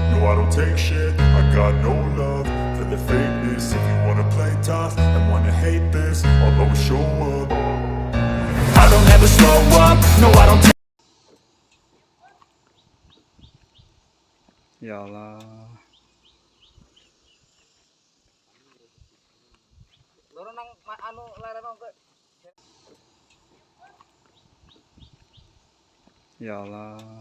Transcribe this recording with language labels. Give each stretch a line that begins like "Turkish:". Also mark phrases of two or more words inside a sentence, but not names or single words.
English: I don't take shit. I got no love for the fakeness. If you wanna play tough and wanna hate this, I'll always show up. I don't ever slow up, no I don't take.
Arabic: Ya Allah.
Javanese: Loro nang anu lereng kok.
Arabic: Ya Allah.